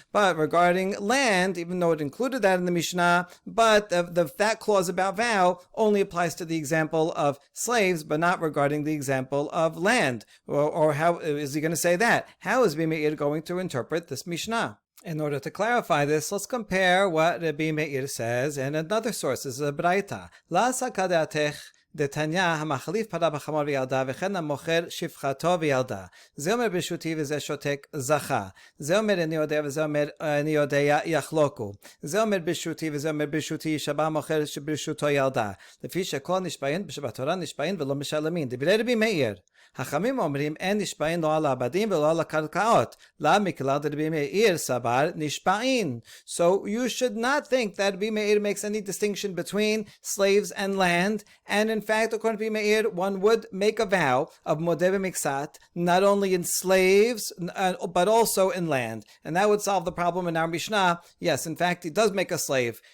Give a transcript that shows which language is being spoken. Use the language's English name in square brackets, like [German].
[English] But regarding land, even though it included that in the Mishnah, but that clause about vow only applies to the example of slaves, but not regarding the example of land. Or how is he going to say that? How is Meir going to interpret this Mishnah? In order to clarify this, let's compare what Rabbi Meir says in another source. This is a Braita. La sakadatech [Hebrew] דתניא המחליף פרה בחמור וילדה וכן המוכר שפחתו וילדה. זה אומר ברשותי וזה שותק זכה. זה אומר אני יודע וזה אומר אני יודע יחלוקו. זה אומר ברשותי וזה אומר ברשותי שבא מוכר שברשותו ילדה. לפי שכל נשבעים שבתורה נשבעים ולא משלמים. דברי רבי מאיר. החכמים אומרים אין נשבעים לא על העבדים ולא על הקרקעות. למה? מכלל דרבי מאיר סבר נשבעים. [English] So you should not think that Rabbi Meir makes any distinction between slaves and land, and in fact, according to Rabbi Meir, one would make a vow of modeh b'miksat, not only in slaves, but also in land. And that would solve the problem in our Mishnah. Yes, in fact, he does make a slave.